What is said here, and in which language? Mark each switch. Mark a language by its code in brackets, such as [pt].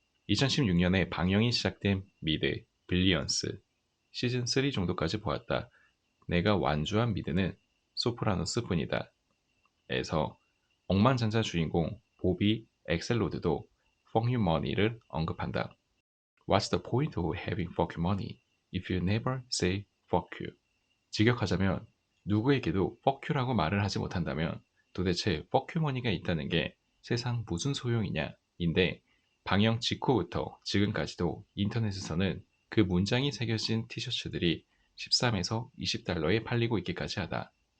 [ko] 2016년에 방영이 시작된 미드, 빌리언스, 시즌 3 정도까지 보았다. 내가 완주한 미드는 소프라노스 뿐이다. 에서 억만장자 주인공 보비 엑셀로드도 fuck you money를 언급한다. [en] What's the point of having fuck you money if you never say fuck you? [ko] 직역하자면 누구에게도 fuck you라고 말을 하지 못한다면 도대체 fuck you money가 있다는 게 세상 무슨 소용이냐 인데 방영 직후부터 지금까지도 인터넷에서는 그 문장이 새겨진 티셔츠들이 13에서 20달러에 팔리고 있기까지 하다.